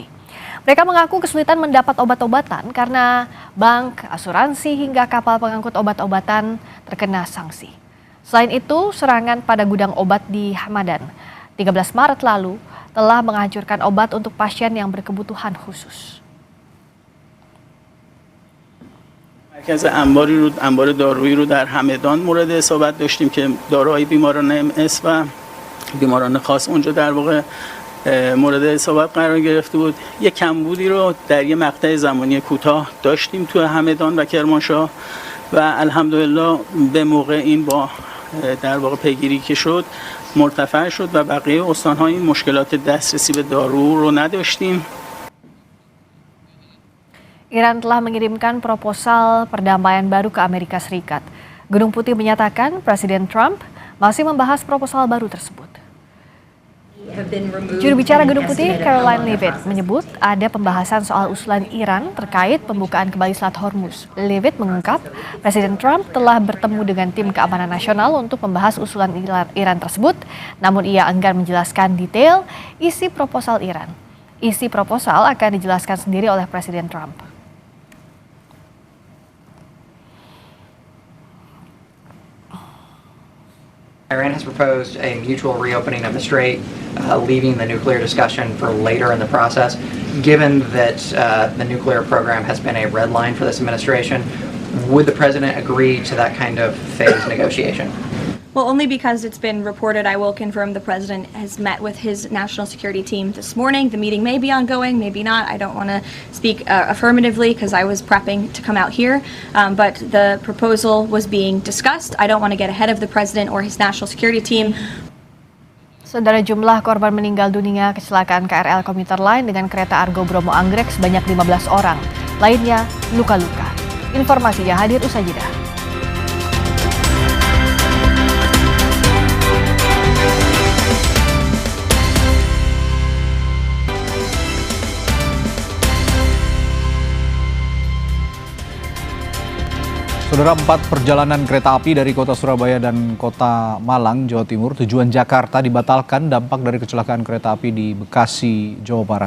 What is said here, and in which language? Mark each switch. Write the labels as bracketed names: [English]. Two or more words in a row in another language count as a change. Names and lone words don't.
[Indonesian] Mereka mengaku kesulitan mendapat obat-obatan karena bank, asuransi, hingga kapal pengangkut obat-obatan terkena sanksi. Selain itu, serangan pada gudang obat di Hamadan 13 Maret lalu telah menghancurkan obat untuk pasien yang berkebutuhan khusus. [Persian] مرکز انبار دارویی رو در همدان مورد اصابت داشتیم که داروهای بیماران MS و بیماران خاص اونجا در واقع مورد اصابت قرار گرفته بود. یک کمبودی رو در یک مقطع زمانی کوتاه داشتیم تو همدان و کرمانشاه و الحمدلله به موقع این با در واقع پیگیری که شد مرتفع شد و بقیه استان‌ها این مشکلات دسترسی به دارو رو نداشتیم. [Indonesian] Iran telah mengirimkan proposal perdamaian baru ke Amerika Serikat. Gedung Putih menyatakan Presiden Trump masih membahas proposal baru tersebut. Juru bicara Gedung Putih, Caroline Leavitt, menyebut ada pembahasan soal usulan Iran terkait pembukaan kembali Selat Hormuz. Leavitt mengungkap Presiden Trump telah bertemu dengan tim keamanan nasional untuk membahas usulan Iran tersebut, namun ia enggan menjelaskan detail isi proposal Iran. Isi proposal akan dijelaskan sendiri oleh Presiden Trump. [English] Iran has proposed a mutual reopening of the strait, leaving the nuclear discussion for later in the process. Given that the nuclear program has been a red line for this administration, would the president agree to that kind of phased negotiation? Well, only because it's been reported. I will confirm the president has met with his national security team this morning. The meeting may be ongoing, maybe not. I don't want to speak affirmatively because I was prepping to come out here. But the proposal was being discussed. I don't want to get ahead of the president or his national security team. [Indonesian] Saudara, jumlah korban meninggal dunia kecelakaan KRL Komuter Line dengan kereta Argo Bromo Anggrek sebanyak 15 orang. Lainnya luka-luka. Informasinya hadir usai jeda. Saudara, 4 perjalanan kereta api dari kota Surabaya dan kota Malang, Jawa Timur, tujuan Jakarta dibatalkan dampak dari kecelakaan kereta api di Bekasi, Jawa Barat.